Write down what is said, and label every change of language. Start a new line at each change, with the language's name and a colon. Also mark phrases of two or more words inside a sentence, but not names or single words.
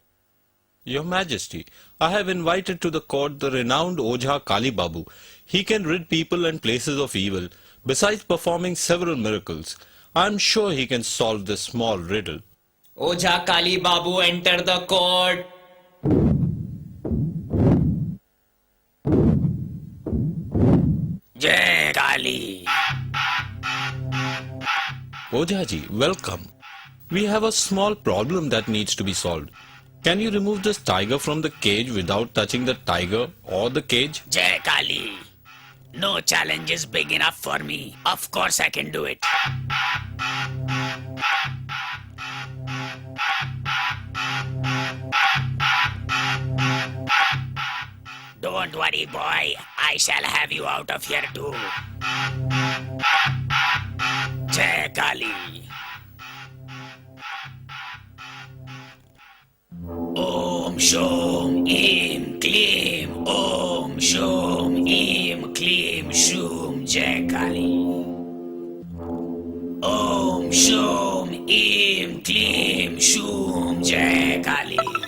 English: Your Majesty, I have invited to the court the renowned Ojha Kali Babu. He can rid people and places of evil, besides performing several miracles. I am sure he can solve this small riddle. Ojha Kali Babu, enter the court.
Hindi: Jai Kali.
English: Ojha ji, welcome. We have a small problem that needs to be solved. Can you remove this tiger from the cage without touching the tiger or the cage?
Hindi: Jai Kali.
English: No challenge is big enough for me. Of course I can do it. Don't worry, boy. I shall have you out of here too.
Hindi: Jai Kali.
Sanskrit: Om Shom Im Klim Om Shom Im Klim Shum
Hindi: Jai Kali.
Sanskrit: Om Shom Im Klim Shum
Hindi: Jai Kali.